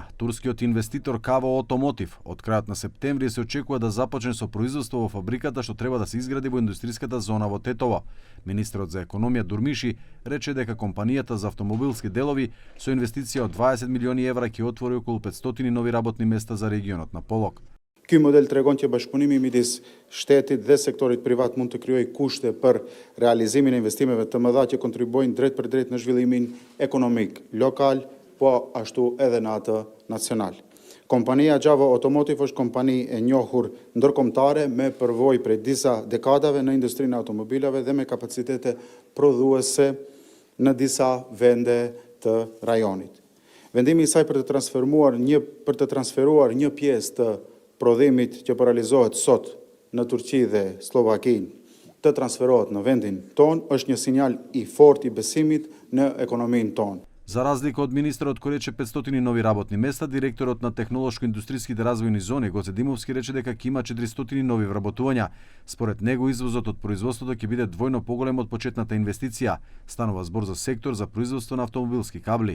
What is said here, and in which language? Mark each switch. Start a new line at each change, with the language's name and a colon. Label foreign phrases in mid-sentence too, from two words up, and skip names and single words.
Macedonian: Турскиот инвеститор Каво Automotive од крајот на септември се очекува да започне со производство во фабриката што треба да се изгради во индустријската зона во Тетово. Министерот за економија Дурмиши рече дека компанијата за автомобилски делови со инвестиција од 20 милиони евра ќе отвори околу 500 нови работни места за регионот на Полог.
Albanian: Ky model tregon që bashkëpunimi midis shtetit dhe sektorit privat mund të krijojë kushte për realizimin e investimeve të mëdha që kontribuojnë drejt për drejt në zhvillimin ekonomik lokal, po ashtu edhe në atë nacional. Kompania Java Automotive është kompani e njohur ndërkombëtare me përvojë prej disa dekadave në industrinë e automobilave dhe me kapacitete prodhuese në disa vende të rajonit. Vendimi i saj për të transferuar një pjesë të prodhimit që realizohet sot në Turqi dhe Slovakinë të transferohet në vendin ton është një sinjal i fortë i besimit në ekonominë tonë.
Macedonian: За разлика од министерот кој рече 500 нови работни места, директорот на технолошко-индустријските развојни зони Гоце Димовски рече дека ќе има 400 нови вработувања. Според него извозот од производството ќе биде двојно поголем од почетната инвестиција. Станува збор за сектор за производство на автомобилски кабли.